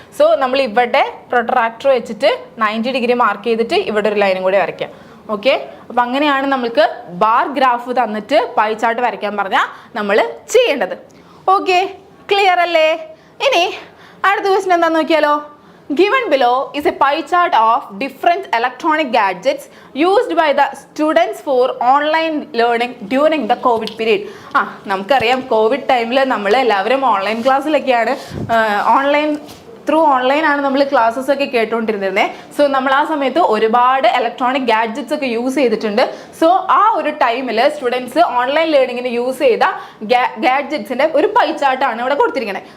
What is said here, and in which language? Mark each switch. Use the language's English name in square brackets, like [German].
[Malayalam] So നമ്മൾ ഇവിടെ protractor വെച്ചിട്ട് 90 ഡിഗ്രി മാർക്ക് ചെയ്തിട്ട് ഇവിടെ ഒരു ലൈനും കൂടി വരയ്ക്കാം. ഓക്കെ, അപ്പം അങ്ങനെയാണ് നമ്മൾക്ക് ബാർ ഗ്രാഫ് തന്നിട്ട് പൈ ചാർട്ട് വരയ്ക്കാൻ പറഞ്ഞാൽ നമ്മൾ ചെയ്യേണ്ടത്. ഓക്കെ, ക്ലിയർ അല്ലേ? ഇനി അടുത്ത ക്വസ്റ്റ്യൻ എന്താണെന്ന് നോക്കിയാലോ. [English] Given below is a pie chart of different electronic gadgets used by the students for online learning during the COVID period. [Malayalam] നമുക്കറിയാം കോവിഡ് ടൈമിൽ നമ്മൾ എല്ലാവരും ഓൺലൈൻ ക്ലാസ്സിലൊക്കെയാണ്, ഓൺലൈൻ ആണ് നമ്മൾ ക്ലാസ്സസ് ഒക്കെ കേട്ടുകൊണ്ടിരുന്നത്. സോ നമ്മൾ ആ സമയത്ത് ഒരുപാട് ഇലക്ട്രോണിക് ഗാഡ്ജറ്റ്സ് ഒക്കെ യൂസ് ചെയ്തിട്ടുണ്ട്. സോ ആ ഒരു ടൈമിൽ സ്റ്റുഡൻസ് ഓൺലൈൻ ലേണിങ്ങിന് യൂസ് ചെയ്ത ഗാഡ്ജറ്റ്സിൻ്റെ ഒരു പൈ ചാർട്ടാണ് ഇവിടെ കൊടുത്തിരിക്കുന്നത്.